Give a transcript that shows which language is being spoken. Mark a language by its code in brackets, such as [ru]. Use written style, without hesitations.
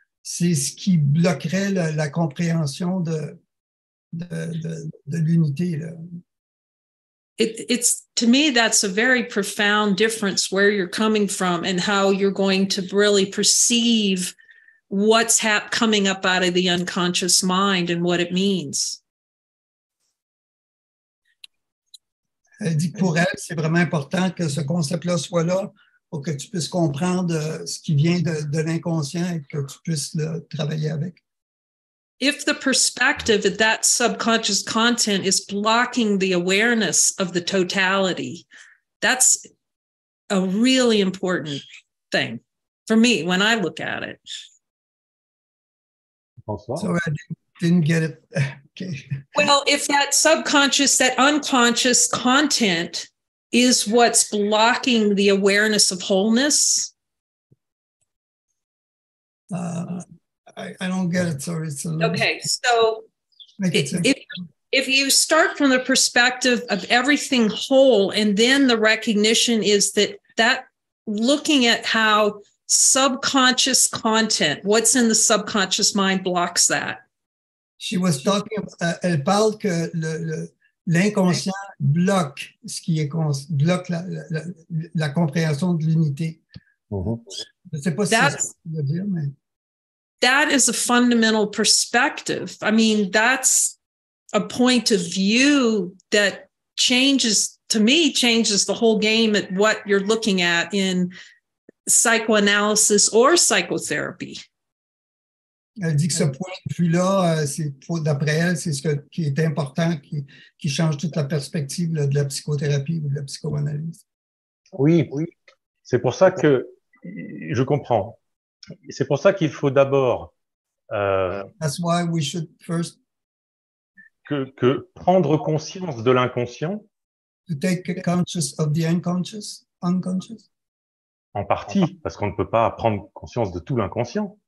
[fr] C'est ce qui bloquerait la compréhension de l'unité. [en] It's to me, that's a very profound difference where you're coming from and how you're going to really perceive what's coming up out of the unconscious mind and what it means. [fr] Elle dit que pour elle, c'est vraiment important que ce concept-là soit là pour que tu puisses comprendre ce qui vient de l'inconscient et que tu puisses le travailler avec. [en] If the perspective of that subconscious content is blocking the awareness of the totality, that's a really important thing for me when I look at it. So I didn't get it. Okay. Well, if that subconscious, that unconscious content is what's blocking the awareness of wholeness. I don't get it. Sorry. It's a little okay, so if you start from the perspective of everything whole, and then the recognition is that looking at how subconscious content, what's in the subconscious mind blocks that. She was talking, [fr] elle parle que l'inconscient bloque ce qui est bloque la compréhension de l'unité. Je ne sais pas si c'est ce que tu veux dire, mais [en] that is a fundamental perspective. I mean, that's a point of view that changes the whole game at what you're looking at in psychoanalysis or psychotherapy. [fr] Elle dit que ce point de vue-là, d'après elle, c'est ce qui est important, qui change toute la perspective de la psychothérapie ou de la psychoanalyse. Oui, c'est pour ça que je comprends. C'est pour ça qu'il faut d'abord [en] That's why we should first [fr] que prendre conscience de l'inconscient. [en] To take conscious of the unconscious. [fr] En partie, parce qu'on ne peut pas prendre conscience de tout l'inconscient.